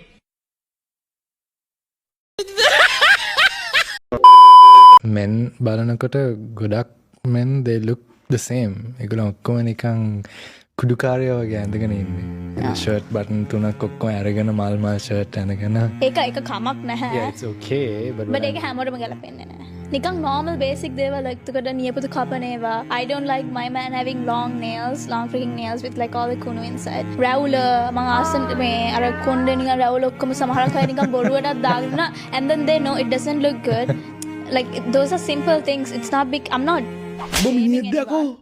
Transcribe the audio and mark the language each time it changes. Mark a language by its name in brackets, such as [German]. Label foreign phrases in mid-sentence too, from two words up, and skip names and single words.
[English] men [Sinhala] බලනකොට ගොඩක් [English] men they look the same. [Sinhala] ඒගොල්ලෝ ඔක්කොම නිකන් කුඩුකාරයෝ වගේ ඇඳගෙන ඉන්නේ. ෂර්ට් බටන් තුනක් ඔක්කොම අරගෙන මල් ෂර්ට් අරගෙන. ඒක කමක් නැහැ. [English] Yeah, it's okay but [Sinhala] ඒක හැමෝටම ගැලපෙන්නේ නැහැ. නිකන් [English] normal basic [Sinhala] දේවල් එක්කකට නියපොතු කපන ඒවා. [English] I don't like my man having long nails, long freaking nails with like all the kunu inside. [Sinhala] රැවුල මම ආසන් මේ අර කොණ්ඩේ නිකන් රැවුල ඔක්කොම සමහරක් අය නිකන් බොරුවටත් දාගෙන [English] and then they know it doesn't look good. Like those are simple things. It's not big. I'm not.